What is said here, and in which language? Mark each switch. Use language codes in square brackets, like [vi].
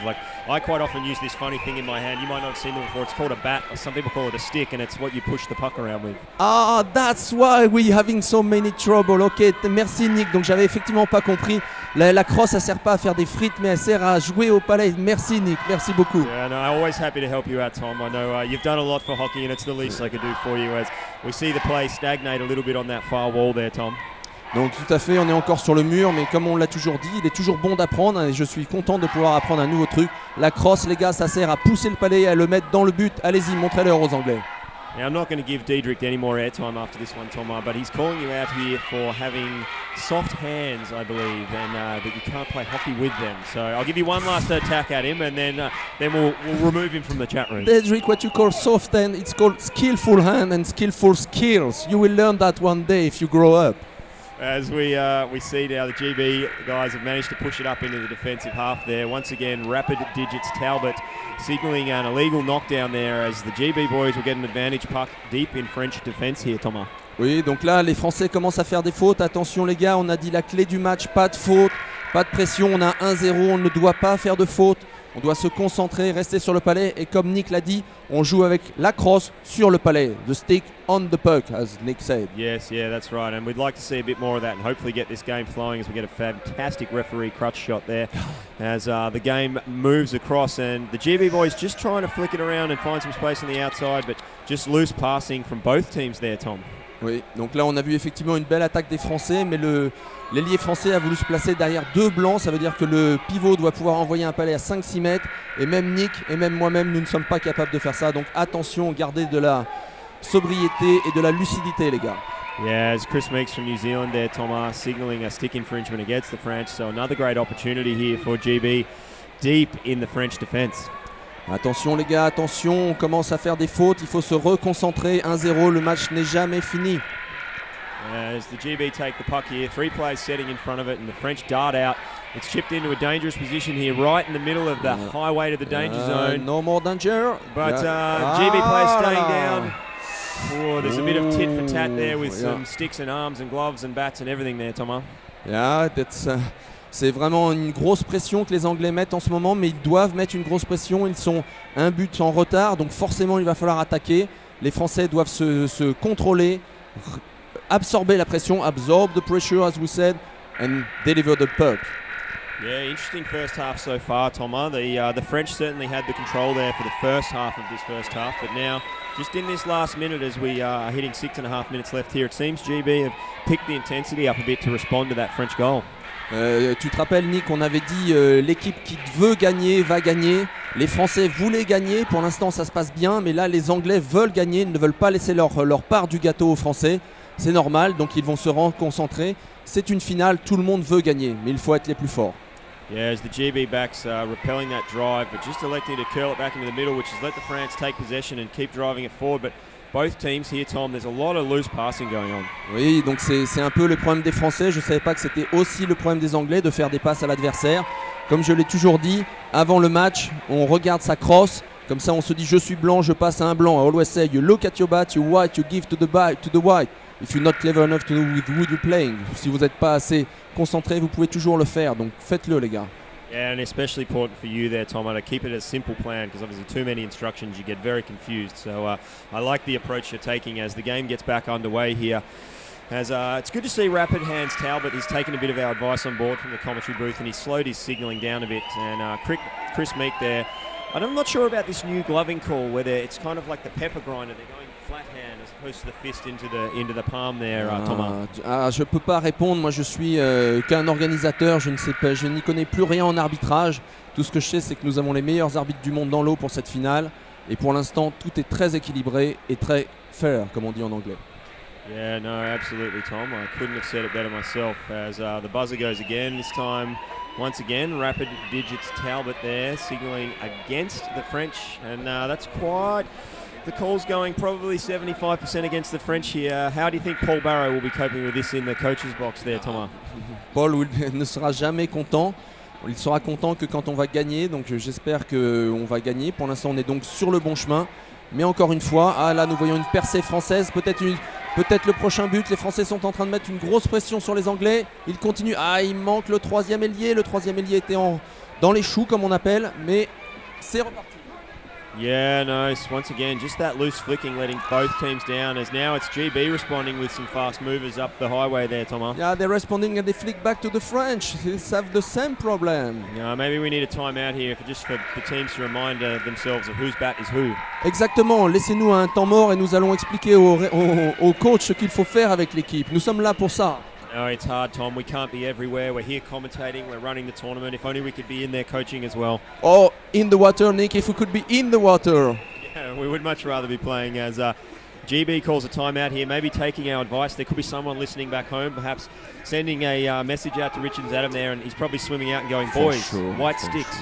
[en] Like, I quite often use this funny thing in my hand. You might not have seen it before. It's called a bat, or some people call it a stick, and it's what you push the puck around with. Ah, that's why we're having so many trouble. [fr] Ok, merci Nick. Donc j'avais effectivement pas compris. La crosse, elle sert pas à faire des frites, mais elle sert à jouer au palais. Merci Nick, merci beaucoup. [en] Yeah, no, I'm always happy to help you out, Tom. I know you've done a lot for hockey, and it's the least I could do for you as we see the play stagnate a little bit on that far wall there, Tom. [fr] Donc tout à fait, on est encore sur le mur, mais comme on l'a toujours dit, il est toujours bon d'apprendre et je suis content de pouvoir apprendre un nouveau truc. La crosse, les gars, ça sert à pousser le palais et à le mettre dans le but. Allez-y, montrez-leur aux Anglais. [en] Now, I'm not going to give Diedrich any more airtime after this one, Thomas, but he's calling you out here for having soft hands, I believe, and that you can't play hockey with them. So I'll give you one last attack at him, and then we'll remove him from the chat room. Diedrich, what you call soft hand, it's called skillful hand and skillful skills. You will learn that one day if you grow up. As we see now, the GB guys have managed to push it up into the defensive half there. Once again, Rapid Digits Talbot signalling an illegal knockdown there as the GB boys will get an advantage puck deep in French defense here, Thomas. [fr] Oui, donc là, les Français commencent à faire des fautes. Attention les gars, on a dit la clé du match, pas de faute, pas de pression. On a 1-0, on ne doit pas faire de faute. On doit se concentrer, rester sur le palais. Et comme Nick l'a dit, on joue avec la crosse sur le palais. [en] The stick on the puck, as Nick said. Yes, yeah, that's right. And we'd like to see a bit more of that and hopefully get this game flowing as we get a fantastic referee crutch shot there as the game moves across. And the GB boys just trying to flick it around and find some space on the outside, but just loose passing from both teams there, Tom. [fr] Oui, donc là on a vu effectivement une belle attaque des Français, mais l'ailier français a voulu se placer derrière 2 blancs. Ça veut dire que le pivot doit pouvoir envoyer un palais à 5-6 mètres. Et même Nick et même moi-même, nous ne sommes pas capables de faire ça. Donc attention, gardez de la sobriété et de la lucidité, les gars. [en] Yeah, as Chris Meeks from New Zealand there, Thomas, signalling a stick infringement against the French. So another great opportunity here for GB deep in the French defence. [fr] Attention les gars, attention, on commence à faire des fautes, il faut se reconcentrer. 1-0, le match n'est jamais fini. [en] As the GB take the puck here, 3 players setting in front of it and the French dart out. It's chipped into a dangerous position here, right in the middle of the highway to the danger zone. No more danger. But GB players staying down. Oh, there's a bit of tit for tat there with some sticks and arms and gloves and bats and everything there, Thomas. [fr] Yeah, c'est vraiment une grosse pression que les Anglais mettent en ce moment, mais ils doivent mettre une grosse pression. Ils sont un but en retard, donc forcément il va falloir attaquer. Les Français doivent se contrôler, absorber la pression, [en] absorb the pressure [fr] as we said, and deliver the puck. [en] Yeah, interesting first half so far, Thomas. The French certainly had the control there for the first half of this first half, but now, just in this last minute as we are hitting 6.5 minutes left here, it seems GB have picked the intensity up a bit to respond to that French goal. [fr] Tu te rappelles Nick, on avait dit l'équipe qui veut gagner va gagner. Les Français voulaient gagner, pour l'instant ça se passe bien, mais là les Anglais veulent gagner, ils ne veulent pas laisser leur part du gâteau aux Français. C'est normal, donc ils vont se reconcentrer. C'est une finale, tout le monde veut gagner, mais il faut être les plus forts. [en] Yeah, as the GB backs repelling that drive, but just electing to curl it back into the middle, which has let the France take possession and keep driving it forward. But both teams here, Tom, there's a lot of loose passing going on. [fr] Oui, donc c'est un peu le problème des Français. Je ne savais pas que c'était aussi le problème des Anglais de faire des passes à l'adversaire. Comme je l'ai toujours dit, avant le match, on regarde sa crosse. Comme ça, on se dit je suis blanc, je passe à un blanc. [en] I always say you look at your bat, you white, you give to the white. If you're not clever enough to know with who you're playing. [fr] Si vous n'êtes pas assez concentré, vous pouvez toujours le faire. Donc faites-le les gars. [en] Yeah, and especially important for you there, Tom, to keep it a simple plan because obviously too many instructions, you get very confused. So I like the approach you're taking as the game gets back underway here. As it's good to see Rapid Hands Talbot. He's taken a bit of our advice on board from the commentary booth and he's slowed his signalling down a bit. And Chris Meek there. And I'm not sure about this new gloving call, whether it's kind of like the pepper grinder. They're going flat hand as opposed to the fist into the palm there, Thomas. [fr] Je peux pas répondre. Moi, je suis qu'un organisateur. Je ne sais pas. Je n'y connais plus rien en arbitrage. Tout ce que je sais, c'est que nous avons les meilleurs arbitres du monde dans l'eau pour cette finale. Et pour l'instant, tout est très équilibré et très fair, comme on dit en anglais. [en] Yeah, no, absolutely, Tom. I couldn't have said it better myself. As the buzzer goes again, this time. Once again, Rapid Digits Talbot there, signalling against the French, and that's quite the call's going probably 75% against the French here. How do you think Paul Barrow will be coping with this in the coach's box there, Thomas? [fr] Paul ne sera jamais content. Il sera content que quand on va gagner, donc j'espère qu'on va gagner. Pour l'instant, on est donc sur le bon chemin. Mais encore une fois, là nous voyons une percée française, peut-être le prochain but. Les Français sont en train de mettre une grosse pression sur les Anglais. Ils continuent. Il manque le troisième ailier. Le troisième ailier était dans les choux comme on appelle, mais c'est reparti. [en] Yeah, no, once again, just that loose flicking letting both teams down as now it's GB responding with some fast movers up the highway there, Thomas. Yeah, they're responding and they flick back to the French. They have the same problem. Maybe we need a timeout here just for the teams to remind themselves of whose bat is who. [fr] Exactement, laissez-nous un temps mort et nous allons expliquer au coach ce qu'il faut faire avec l'équipe. Nous sommes là pour ça. [en] No, it's hard, Tom. We can't be everywhere. We're here commentating. We're running the tournament. If only we could be in there coaching as well. Oh, in the water, Nick. If we could be in the water. Yeah, we would much rather be playing as GB calls a timeout here. Maybe taking our advice. There could be someone listening back home, perhaps sending a message out to Richards Adam there, and he's probably swimming out and going, boys, white sticks.